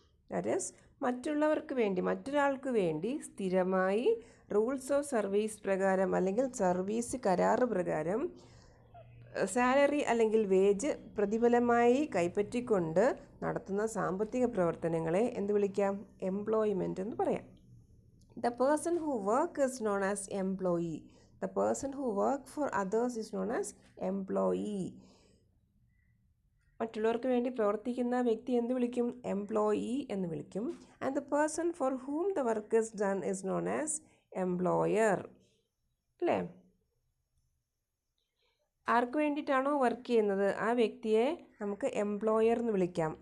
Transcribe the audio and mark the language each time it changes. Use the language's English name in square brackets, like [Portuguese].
[English] that is [Malayalam] മറ്റൊരാൾക്ക് വേണ്ടി സ്ഥിരമായി റൂൾസ് ഓഫ് സർവീസ് പ്രകാരം അല്ലെങ്കിൽ സർവീസ് കരാർ പ്രകാരം സാലറി അല്ലെങ്കിൽ വേജ് പ്രതിഫലമായി കൈപ്പറ്റിക്കൊണ്ട് നടത്തുന്ന സാമ്പത്തിക പ്രവർത്തനങ്ങളെ എന്ത് വിളിക്കാം? എംപ്ലോയ്മെൻറ്റ് എന്ന് പറയാം. [English] The person who work is known as employee. The person who work for others is known as employee. [Malayalam] മറ്റുള്ളവർക്ക് വേണ്ടി പ്രവർത്തിക്കുന്ന വ്യക്തി എന്ത് വിളിക്കും? എംപ്ലോയി എന്ന് വിളിക്കും. [English] And the person for whom the work is done is known as employer. അല്ലേ? [Malayalam] ആർക്ക് വേണ്ടിയിട്ടാണോ വർക്ക് ചെയ്യുന്നത് ആ വ്യക്തിയെ നമുക്ക് എംപ്ലോയർ എന്ന് വിളിക്കാം.